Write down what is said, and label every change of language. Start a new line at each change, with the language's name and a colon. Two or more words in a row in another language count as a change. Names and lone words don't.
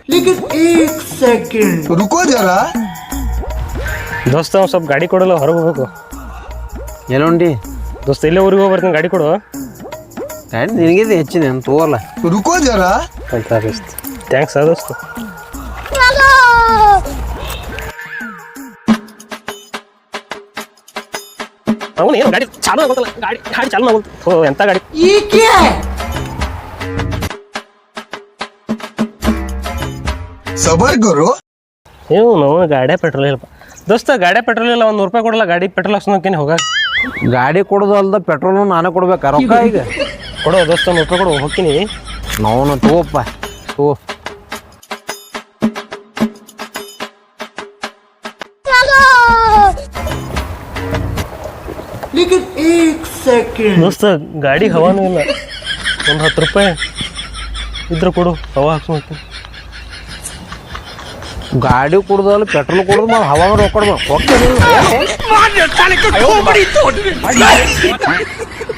Hindi: लेकिन एक सेकंड रुको जरा
Kannada: ದೋಸ್ತ ಒಂದು ಸ್ವಲ್ಪ ಗಾಡಿ ಕೊಡಲ್ಲ ಹೊರಗೆ ಹೋಗ್ಬೇಕು. ಎಲ್ಲೊಂಡಿ ದೋಸ್ತ ಇಲ್ಲೇ ಊರಿಗೆ ಹೋಗಿ ಬರ್ತೀನಿ, ಗಾಡಿ ಕೊಡು. ಗಾಡಿ ನಿನಗಿದೆ ಹೆಚ್ಚಿನ ಏನು ತಗೋಲ್ಲ.
Hindi: रुको जरा
Kannada: ಅಂತ ದೋಸ್ತ ಥ್ಯಾಂಕ್ಸ್ ದೋಸ್ತ. ಅವನು ಏನು ಗಾಡಿ ಚಾಲು ಆಗೋಲ್ಲ, ಗಾಡಿ ಗಾಡಿ ಚಾಲು ಆಗೋಲ್ಲ. ಓ ಎಂಥ ಗಾಡಿ.
Hindi: ये क्या है? सबर करो
Kannada: ಇವನು ಗಾಡಿ ಪೆಟ್ರೋಲ್ ಇಲ್ಲಪ್ಪ ದೋಸ್ತ, ಗಾಡಿ ಪೆಟ್ರೋಲ್ ಇಲ್ಲ. ಒಂದು ₹1 ಕೊಡಲ್ಲ, ಗಾಡಿ ಪೆಟ್ರೋಲ್ ಹಾಕ್ಸೋಕೆ ಹೋಗ. ಗಾಡಿ ಕೊಡೋದು ಅಲ್ದ ಪೆಟ್ರೋಲ್ನು ನಾನೇ ಕೊಡ್ಬೇಕಾ ರೊಕ್ಕ ಈಗ? ಕೊಡೋ ದೋಸ್ತ, ₹1 ಕೊಡು, ಹೋಗ್ತೀನಿ. ನಾವು ತಗೋಪ್ಪ ತಗೋ.
Hindi: लेकिन एक सेकंड
Kannada: ದೋಸ್ತ ಗಾಡಿ ಹವಾನೂ ಇಲ್ಲ. ಒಂದು ₹10 ಇದ್ರೆ ಕೊಡು, ಹವಾ ಹಾಕ್ಸೋಕೆ. ಗಾಡಿ ಕುಡ್ದಲ್ಲ ಪೆಟ್ರೋಲ್ ಕುಡ್ದು ಮಾಡಿ ಹವಾಗ ರೊಕ್ಕ ಕೊಡ್ಬೇಕು.